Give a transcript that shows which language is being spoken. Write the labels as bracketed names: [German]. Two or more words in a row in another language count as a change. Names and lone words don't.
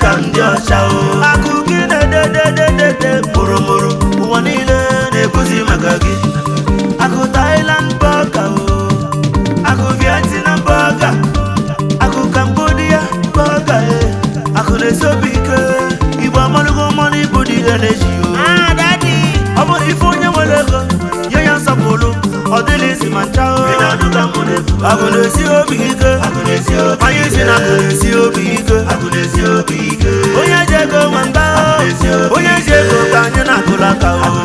[Igbo] Ka m dị ọcha o. Akụ gị na-ede, de, de, de, de. Mụrụmụrụ. Ụwa niile na-ekwuzi maka gị. Akụ Thailand burger o. Akụ Vietnam burger. Akụ Cambodia burger, eh. Akụ na-esi obi ike. Igbo amalụgo money bụ [English] the energy [Igbo] o. Ọ bụ ife onye nwere ego, nye ya nsọpụrụ. Ọ dịla isi ma ncha o. Akụ na-esi obi ike. Anyị si na akụ na-esi obi ike. Onye ji ego nwe mba o. Onye ji ego ka anyị na-akụrụ aka o.